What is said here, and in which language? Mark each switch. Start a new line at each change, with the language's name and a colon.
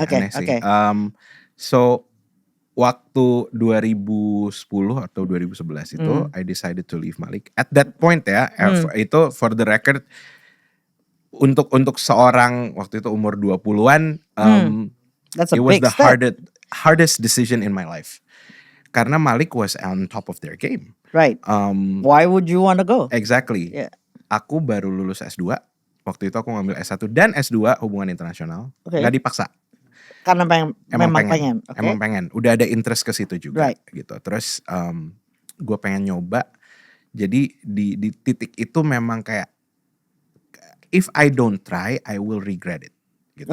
English: oke. So
Indonesian: waktu 2010 atau 2011 itu
English: I decided to leave Malik. At that point
Indonesian: ya, itu
English: for the record
Indonesian: untuk seorang waktu itu umur 20-an
English: That's a It was big the step. hardest decision in my life.
Indonesian: Karena
English: Malik was on top of their game. Right. Why would you want to go? Exactly. Yeah.
Indonesian: Aku baru lulus S2. Waktu itu aku ngambil S1 dan S2 hubungan internasional. Oke. Nggak dipaksa. Karena memang pengen. Okay. Emang pengen. Udah ada interest ke situ juga.
English: Right.
Indonesian: Gitu. Terus gue pengen nyoba. Jadi di titik itu memang kayak,
English: if I don't try, I will regret it.
Indonesian: Gitu